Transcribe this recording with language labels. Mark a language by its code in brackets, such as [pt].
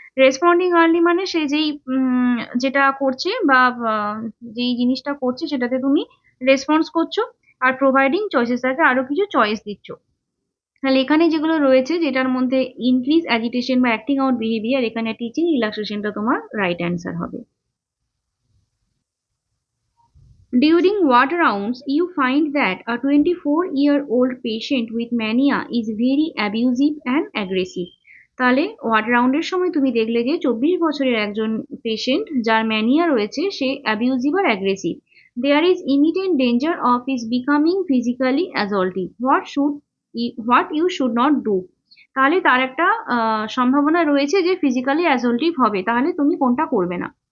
[bn] Responding early মানে সে যেই যেটা করছে বা যেই জিনিসটা করছে সেটাতে তুমি রেসপন্স করছো। আর প্রোভাইডিং চয়েসেস, তাকে আরো কিছু চয়েস দিচ্ছ। তাহলে এখানে যেগুলো রয়েছে যেটার মধ্যে ইনক্রিজ অ্যাজিটেশন বা অ্যাক্টিং আউট বিহেভিয়ার, এখানে টিচিং রিল্যাক্সেশনটা তোমার রাইট অ্যান্সার হবে। [en] During what rounds you find that a 24-year-old patient with mania is very abusive and aggressive? [bn] তাহলে ওয়ার্ড রাউন্ডের সময় তুমি দেখলে যে 24 বছরের একজন পেশেন্ট যার ম্যানিয়া রয়েছে সে abusive আর aggressive. [en] There is immediate danger of is becoming physically assaultive. What you should not do. [bn] তাহলে তার একটা সম্ভাবনা রয়েছে যে ফিজিক্যালি অ্যাসল্টিভ হবে, তাহলে তুমি কোনটা করবে না।